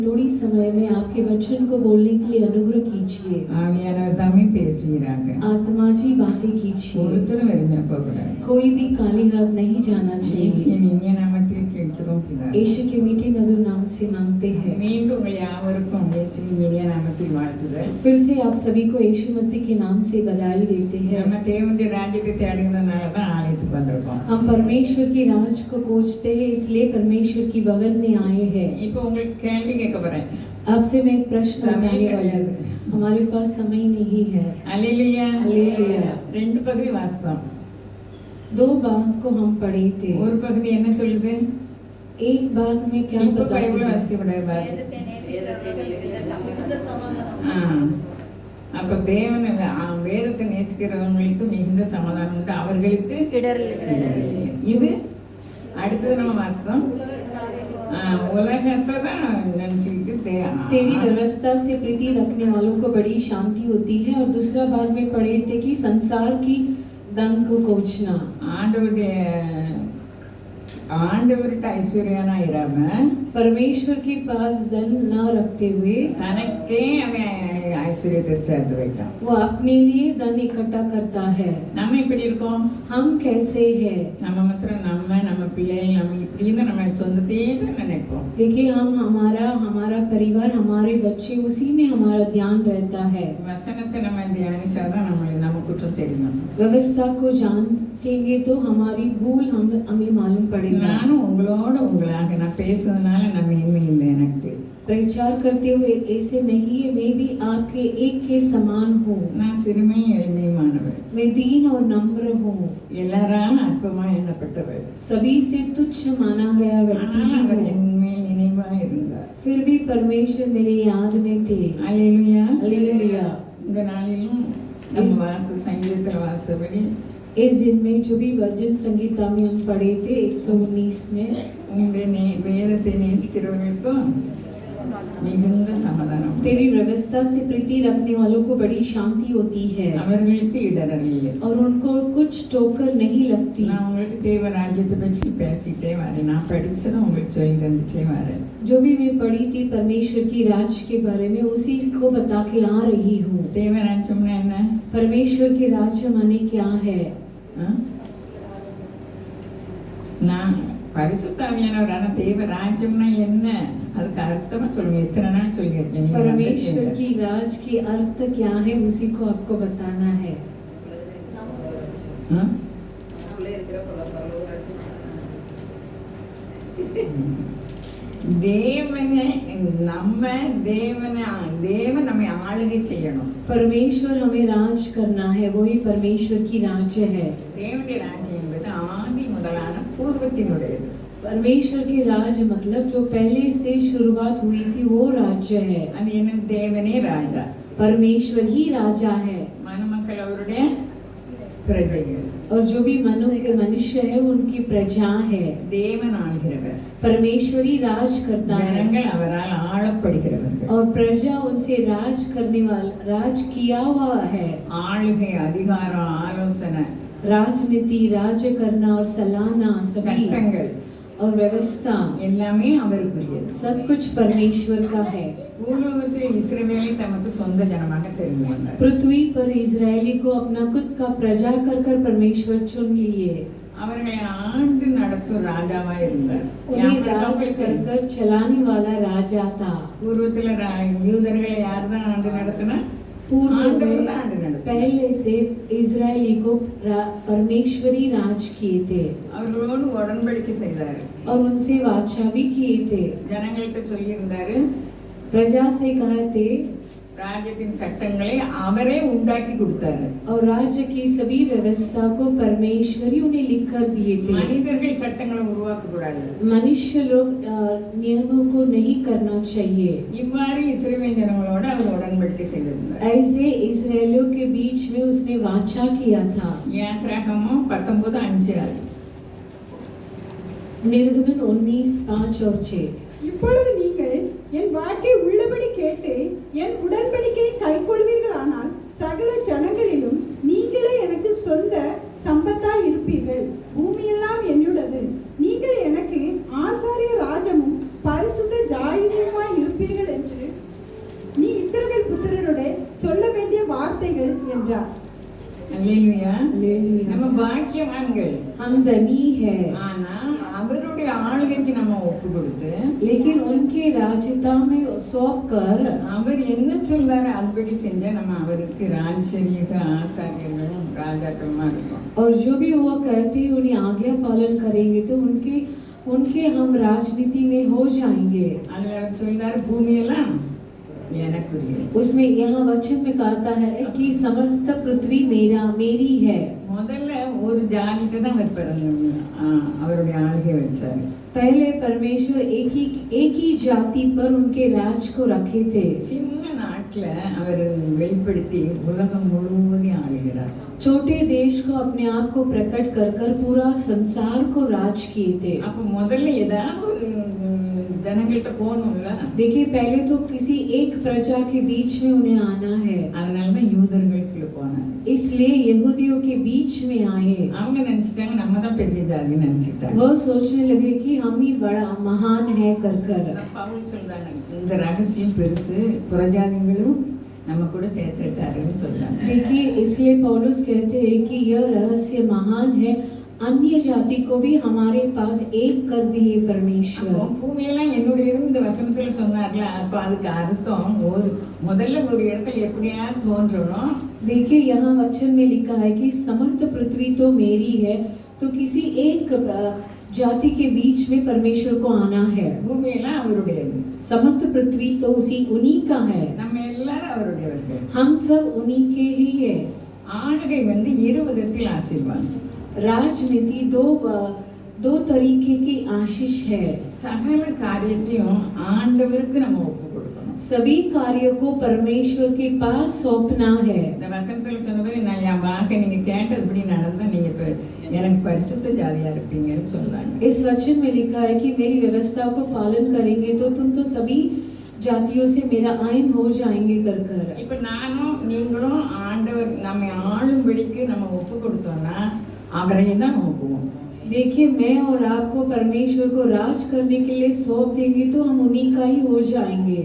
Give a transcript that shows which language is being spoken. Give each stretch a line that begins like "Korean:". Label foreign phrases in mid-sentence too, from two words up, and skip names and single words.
Hindi: थोड़ी समय में आपके वचन को बोलने के लिए अनुग्रह कीजिए।
Tamil: ஆவியானவர் தாமே பேசுகிறாங்க.
Hindi: आत्मा जी बातें कीजिए।
Tamil: ஒருத்தரும் வெளியே போகக்கூடாது.
Hindi: कोई भी खाली हाथ नहीं जाना चाहिए।
Tamil: இயேசுவின் இனிய நாமத்தில் கேட்கிறோம் பிதாவே.
Hindi: यीशु के मीठे मधुर नाम से मांगते हैं।
Tamil: மீண்டும் உங்கள் யாவருக்கும் இயேசுவின் இனிய நாமத்தில் வாழ்த்துதல்.
Hindi: फिर से आप सभी को यीशु मसीह के नाम से बधाई देते हैं।
Tamil: நம்ம தேவனுடைய ராஜ்யத்தை தேடுகிறதுனால தான் ஆலயத்துக்கு வந்திருக்கோம்.
Hindi: हम परमेश्वर के राज को खोजते हैं, इसलिए परमेश्वर की भवन में आए हैं।
Tamil: இப்போ உங்களுக்கு கேள்வி கேட்க போறேன்.
Hindi: आपसे मैं एक प्रश्न उठाने वाली हूँ। हमारे पास समय नहीं है।
Tamil: அல்லேலூயா.
Hindi: हालेलुया।
Tamil: ரெண்டு பகுதி வாசித்தோம்.
Hindi: दो भाग को हम पढ़े थे।
Tamil: ஒரு பகுதி என்ன சொல்லுது?
Hindi: एक भाग में क्या
Tamil: இப்போ
Hindi: बताते
Tamil: பைபிள்
Hindi: हैं?
Tamil: வாசிக்கப்படாது பாசி. அப்ப தேவன் வேதத்தை நேசிக்கிறவங்களுக்கு மிகுந்த சமாதானம் உண்டு, அவர்களுக்கு இது அடுத்தது நம்ம வாசித்தோம். உலகத்தை தான் நினைச்சுக்கிட்டு
Hindi: तेरी व्यवस्था से प्रीति रखने वालों को बड़ी शांति होती है। और दूसरा भाग में पढ़े थे कि संसार की धन को खोजना।
Tamil: ஆண்டவர்கிட்ட ஐஸ்வர்யானா இராம
Hindi: परमेश्वर के पास धन न रखते हुए
Tamil: தனக்கே அவன் ஐஸ்வர்யத்தை சேர்த்து வைக்கான்.
Hindi: वो अपने लिए धन इकट्ठा करता है।
Tamil: நம்ம இப்படி இருக்கோம்.
Hindi: हम कैसे हैं?
Tamil: நம்ம மாத்திரம் நம்ம பிள்ளைகள் நம்ம இப்படின்னு நம்ம சொந்தத்தையே தான் நினைப்போம்.
Hindi: देखिए, हम हमारा परिवार, हमारे बच्चे, उसी में हमारा ध्यान रहता है।
Tamil: வசனத்தை நம்ம தியானிச்சாதான் நம்ம குற்றம் தெரியும்.
Hindi: व्यवस्था को जानेंगे तो हमारी भूल हमें मालूम पड़ेगा।
Tamil: நானும் உங்களாக நான் பேசுறதுனால நம்ம இனிமே இல்லை. எனக்கு
Hindi: प्रचार करते हुए ऐसे नहीं है, मैं भी आपके एक के समान हूँ।
Tamil: நான் சிறுமை எளிமையானவர்.
Hindi: मैं दीन और नम्र हूँ।
Tamil: எல்லாராலும் அற்பமா எண்ணப்பட்டவர்.
Hindi: सभी से तुच्छ माना गया व्यक्ति भी
Tamil: அவர்
Hindi: हूँ।
Tamil: என்மேல் நினைவா இருந்தார்.
Hindi: फिर भी परमेश्वर मेरे याद में थे।
Tamil: அல்லேலூயா.
Hindi: हालेलुया।
Tamil: இந்த நாளிலும் நம்ம சங்கீதத்துல வாசித்தபடி
Hindi: इस दिन में जो भी भजन संगीता में हम पढ़े थे 119 में,
Tamil: உங்களுடைய வேதத்தை நேசிக்கிறவர்களுக்கும் மிகுந்த சமாதானம்.
Hindi: तेरी व्यवस्था से प्रीति रखने वालों को बड़ी शांति होती है
Tamil: அவர்களுக்கு இடரல் இல்லை.
Hindi: और उनको कुछ ठोकर नहीं लगती।
Tamil: நான் உங்களுக்கு தேவ ராஜ்யத்தை பற்றி பேசிட்டே வரேன். நான் படிச்சதை உங்களுக்கு சொல்லி தந்துட்டே வரேன்.
Hindi: जो भी मैं पढ़ी थी परमेश्वर की राज के बारे में, उसी को बता के आ रही हूँ।
Tamil: தேவ ராஜ்யம்னா என்ன?
Hindi: परमेश्वर के राज्य माने क्या है?
Tamil: நான் பரிசுத்தாவியானவரான தேவ ராஜ்யம்னா என்ன, அதுக்கு அர்த்தமா சொல்லுங்க. எத்தனை நாள் சொல்லியிருக்கேன்.
Hindi: परमेश्वर की राज की अर्थ क्या है, उसी को आपको बताना है।
Tamil: தேவன் நம்மை ஆளுகை செய்யணும்.
Hindi: परमेश्वर हमें राज करना है, वही परमेश्वर की राज्य है।
Tamil: தேவனுடைய ராஜ்யம் என்பது ஆதி முதலான பூர்வத்தினுடையது.
Hindi: परमेश्वर के राज मतलब जो पहले से शुरुआत हुई थी वो राज्य है।
Tamil: அது என்ன? தேவனே ராஜா.
Hindi: परमेश्वर ही राजा है।
Tamil: மனுமக்கள் அவருடைய பிரஜைகள்.
Hindi: और जो भी मनुष्य है उनकी प्रजा है।
Tamil: தேவன் ஆளுகிறவர்.
Hindi: परमेश्वर ही राज करता है।
Tamil: ஜனங்கள் அவரால் ஆளப்படுகிறவர்கள்.
Hindi: और प्रजा उनसे राज करने वाला, राज किया हुआ है।
Tamil: ஆளுகை, அதிகாரம், ஆலோசனை,
Hindi: राजनीति, राज्य करना और सलाहना, सभी
Tamil: சட்டங்கள்
Hindi: और व्यवस्था
Tamil: எல்லாமே அவருக்குரியது.
Hindi: सब कुछ परमेश्वर का है।
Tamil: பூலோகத்தில் இஸ்ரவேலை தமக்கு சொந்த ஜனமாக தெரிந்து கொண்டார்.
Hindi: पृथ्वी पर इजरायली को अपना खुद का प्रजा कर कर परमेश्वर चुन लिए।
Tamil: அவர்களை ஆண்டு நடத்தும் ராஜாவா இருந்தார்.
Hindi: उन्हें राज कर कर चलाने वाला राजा था।
Tamil: பூர்வத்துல யூதர்களை யார்தான் ஆண்டு நடத்தினா?
Hindi: पूर्व
Tamil: ஆண்டவர்
Hindi: में
Tamil: தான் ஆண்டு நடத்தினார்.
Hindi: पहले से इजरायली को परमेश्वरी राज किए थे
Tamil: அவர்களோடு உடன்படிக்கை செய்தார்.
Hindi: और उनसे वाचा भी किए थे।
Tamil: ஜனங்கள்கிட்ட சொல்லி இருந்தாரு,
Hindi: प्रजा से कहे थे,
Tamil: ராஜ்யத்தின் சட்டங்களை அவரே உண்டாக்கி கொடுத்தாரு.
Hindi: और राज्य की सभी व्यवस्था को परमेश्वरी उन्हें लिख कर दिए थे।
Tamil: மனிதர்கள் சட்டங்களை உருவாக்க கூடாது.
Hindi: मनुष्य लोग नियमों को नहीं करना चाहिए।
Tamil: இவ்வாறு இஸ்ரவேல் ஜனங்களோடு அவர் உடன்படிக்கை செய்திருந்தார்.
Hindi: ऐसे इस्राएलियों के बीच में उसने वाचा किया था।
Tamil: யாத்ராகமம் 19:5.
Hindi: निर्गमन 19:5 और 6।
Tamil: இப்பொழுது நீங்கள் என் வாக்கை உள்ளபடி கேட்டு என் உடன்படிக்கையை கைக்கொள்வீர்களானால் சகல ஜனங்களிலும் நீங்களே எனக்கு சொந்த சம்பத்தாய் இருப்பீர்கள். பூமியெல்லாம் என்னுடையது. நீங்கள் எனக்கு ஆசாரிய ராஜமும் பரிசுத்த ஜாயியுமாய் இருப்பீர்கள் வார்த்தைகள் என்றார். அல்லேலூயா.
Hindi: हालेलुया।
Tamil: நம்ம பாக்கியவான்கள்.
Hindi: हम धनी है,
Tamil: ஆனா அவருடைய ஆளுகைக்கு நம்ம ஒப்பு கொடுத்து
Hindi: लेकिन उनके राजता में सौंप कर
Tamil: அவர் என்ன சொல்றாரு அதுபடி செஞ்சா நம்ம அவருக்கு ராஜரீக ஆசாரியர்களும் ராஜாக்களுமா இருக்கும்.
Hindi: और जो भी वो कहते हैं उन्हें आज्ञा पालन करेंगे तो उनके उनके हम राजनीति में हो जाएंगे।
Tamil: அதுல அவர் சொல்றாரு பூமியெல்லாம் எனக்குரியது.
Hindi: उसमें यहाँ वचन में कहता है कि समस्त पृथ्वी मेरी है।
Tamil: முதல்ல ஒரு ஜாதிக்கு தான் அவர் பிறந்த அவருடைய ஆளுகை வச்சாரு.
Hindi: पहले परमेश्वर एक ही जाति पर उनके राज को रखे थे।
Tamil: சின்ன நாட்டுல அவர் வெளிப்படுத்தி உலகம் முழுவதையும் ஆளுகிறார்.
Hindi: छोटे देश को अपने आप को प्रकट कर कर पूरा संसार को राज किए थे।
Tamil: அப்ப முதல்ல ஏதாவது ஒரு ஜனங்கள்கிட்ட போகணும்ல.
Hindi: देखिए पहले तो किसी एक प्रजा के बीच में उन्हें आना है,
Tamil: அதனாலதான் யூதர்களுக்குள்ள போனாங்க.
Hindi: इसलिए यहूदियों के बीच में आए।
Tamil: அவங்க நினைச்சிட்டாங்க நம்ம தான் பெரிய ஜாதின்னு நினைச்சிட்டாங்க.
Hindi: वो सोचने लगे कि हम ही बड़ा महान है कर कर।
Tamil: பவுல் சொல்றாங்க இந்த ரகசியம் பெருசு புறஜாதிகளும் நம்ம கூட சேர்த்துட்டாருன்னு சொல்றாங்க.
Hindi: देखिए इसलिए पौलुस कहते हैं कि यह रहस्य महान है, अन्य जाति को भी हमारे पास एक कर दिए परमेश्वर।
Tamil: பூமியெல்லாம் என்னுடைய இந்த வசனத்துல சொன்னார்ல, அப்ப அதுக்கு அர்த்தம் ஒரு முதல்ல ஒரு இடத்துல எப்படியாவது தோன்றணும்.
Hindi: देखिए यहाँ वचन में लिखा है कि समस्त पृथ्वी तो मेरी है, तो किसी एक जाति के बीच में परमेश्वर को आना है।
Tamil: பூமியெல்லாம் அவருடையது.
Hindi: समस्त पृथ्वी तो उन्हीं का है,
Tamil: நம்ம எல்லாரும் அவருடையவர்கள்.
Hindi: हम सब उन्हीं के ही है।
Tamil: ஆளுகை இரு விதத்தில் ஆசீர்வாதம்.
Hindi: राजनीति दो तरीके की आशीष है।
Tamil: சகல காரியத்தையும் ஆண்டவருக்கு நம்ம ஒப்பு கொடுக்கணும்.
Hindi: सभी कार्यों को परमेश्वर के पास सौंपना है।
Tamil: இந்த வசனத்துல சொன்னபடி நான் என் வாக்கை நீங்க கேட்டதுபடி நடந்தா நீங்க எனக்கு பரிசுத்த ஜாதியா இருப்பீங்கன்னு சொல்றாங்க.
Hindi: इस वचन में लिखा है कि मेरी व्यवस्था को पालन करेंगे तो तुम तो सभी जातियों से मेरा आयन हो जाएंगे कर कर।
Tamil: இப்ப நானும் நீங்களும் ஆண்டவர் நம்ம ஆளும்படிக்கு நம்ம ஒப்பு கொடுத்தோம்னா அவரை தான் நோக்குவோம்.
Hindi: देखिए मैं और आपको परमेश्वर को राज करने के लिए सौंप देंगे तो हम उन्हीं का ही हो जाएंगे।